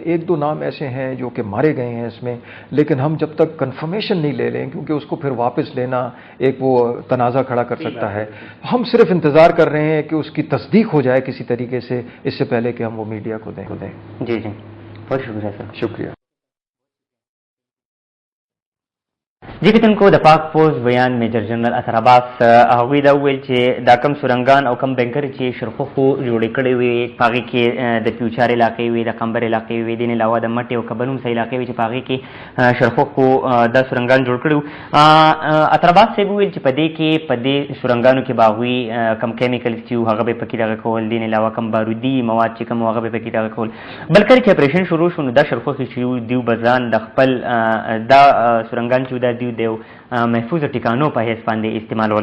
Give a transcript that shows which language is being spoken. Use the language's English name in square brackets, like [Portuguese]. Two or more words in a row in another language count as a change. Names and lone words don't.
[Urdu] ایک دو نام ایسے ہیں جو کہ مارے گئے ہیں اس میں، لیکن ہم جب تک کنفرمیشن نہیں لے لیں، کیونکہ اس کو پھر واپس لینا ایک وہ تنازع کھڑا کر سکتا ہے، ہم صرف انتظار کر رہے ہیں کہ اس کی تصدیق ہو جائے کسی طریقے سے، اس سے پہلے کہ ہم وہ میڈیا کو دیں۔ جی جی، بہت شکریہ سر۔ شکریہ۔ [Pashto] جی کتن کو د پاک فوج بیان میجر جنرل اطهر عباس هغوی دا وویل چې دا کم سورنګان او کم بنکرې چې شرخوخو جوړې کړې وې، په هغې کې د فیوچر علاقې وې، د قمبر علاقې وې، دې نه علاوه د مټې او کبنوم څه علاقې وې چې په هغې کې شرخوخو دا سورنګان جوړ کړي وو۔ اطهر عباس صاحب وویل چې په دې کې په دې سورنګانو کې به هغوی کم کیمیکلز چې وو هغه به یې پکې دغه کول، دې نه علاوه کم بارودي مواد چې کوم وو هغه به یې پکې دغه کول، بل کله چې اپریشن شروع شو نو دا شرخوخې چې وو دوی به ځان د خپل دا سورنګان چې وو دا دوی د محفوظ ټکانو په حیث باندې استعمالول۔